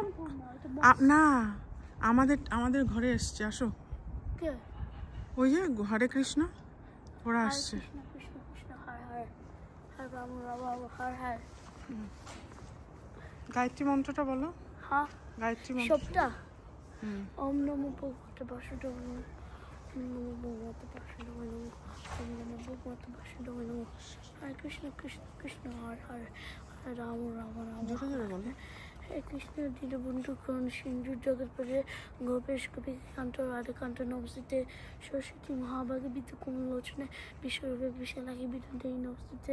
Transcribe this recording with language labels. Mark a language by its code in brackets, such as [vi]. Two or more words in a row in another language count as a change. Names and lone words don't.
[bn] না, আমাদের ঘরে এসছে, আসো। ওই যে হরে কৃষ্ণ ওরা আসছে। গায়ত্রী মন্ত্রটা বলো। গায়ত্রী মন্ত্রটা [sa] ওম নমো ভগবতে বাসুদেবায় নমঃ, ওম নমো ভগবতে বাসুদেবায় নমঃ, ওম নমো ভগবতে বাসুদেবায় নমঃ। হরে কৃষ্ণ কৃষ্ণ কৃষ্ণ হরে হরে, হরে রাম রাম রাম হরে। হে কৃষ্ণ দীনবন্ধু করুণ সিন্ধু জগৎপতে গোপেশ গোপীকান্ত রাধাকান্ত নমস্তে, সরস্বতী মহাভাগে বিদ্যা কমলোচনে বিশ্বরূপে বিশালাক্ষী বিদ্যান্তী নমস্তে।